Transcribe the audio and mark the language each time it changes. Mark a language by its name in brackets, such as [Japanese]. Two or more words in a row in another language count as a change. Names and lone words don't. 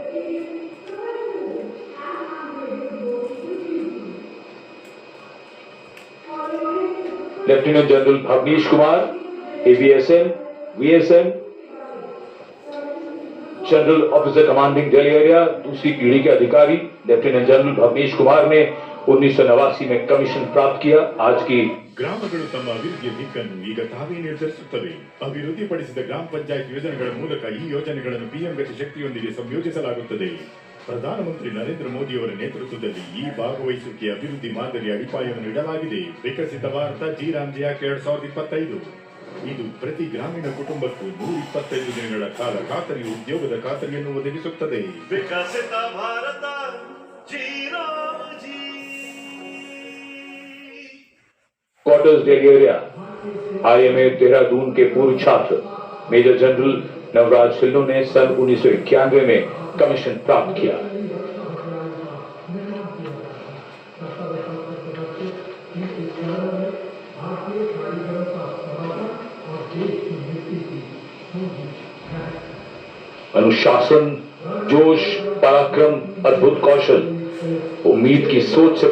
[Hindi] लेफ्टिनेंट जनरल भवनीश कुमार, एवीएसएम, वीएसएम, [English] General Officer Commanding Delhi Area, [Hindi] दूसरी पीढ़ी के अधिकारी लेफ्टिनेंट जनरल भवनीश कुमार ने 1989 में कमीशन प्राप्त किया। आज की [Kannada] ಗ್ರಾಮಗಳು ತಮ್ಮ ಅಭಿವೃದ್ಧಿಯ ದಿಕ್ಕನ್ನು ಈಗ ತಾವೇ ನಿರ್ಧರಿಸುತ್ತವೆ. ಅಭಿವೃದ್ಧಿಪಡಿಸಿದ ಗ್ರಾಮ ಪಂಚಾಯತ್ ಯೋಜನೆಗಳ ಮೂಲಕ ಈ ಯೋಜನೆಗಳನ್ನು ಪಿಎಂ ಗತಿ ಶಕ್ತಿಯೊಂದಿಗೆ ಸಂಯೋಜಿಸಲಾಗುತ್ತದೆ. ಪ್ರಧಾನಮಂತ್ರಿ ನರೇಂದ್ರ ಮೋದಿ ಅವರ ನೇತೃತ್ವದಲ್ಲಿ ಈ ಭಾಗವಹಿಸುವಿಕೆಯ ಅಭಿವೃದ್ಧಿ ಮಾದರಿ ಅಡಿಪಾಯವನ್ನು ಇಡಲಾಗಿದೆ. ವಿಕಸಿತ ಭಾರತ ಜಿ-ರಾಮ್-ಜಿ ಆಕ್ಟ್ 2025 ಇದು ಪ್ರತಿ ಗ್ರಾಮೀಣ ಕುಟುಂಬಕ್ಕೂ 125 ದಿನಗಳ ಕಾಲ ಖಾತರಿ ಉದ್ಯೋಗದ ಖಾತರಿಯನ್ನು ಒದಗಿಸುತ್ತದೆ. ವಿಕಸಿತ ಭಾರತ ಜಿ-ರಾಮ್-ಜಿ [English] Quarters Daily Area [Hindi] आईएमए देहरादून के पूर्व छात्र मेजर जनरल नवराज सिल्लो ने सन 1991 में कमीशन प्राप्त किया। अनुशासन, जोश, पराक्रम, अद्भुत कौशल, उम्मीद की सोच से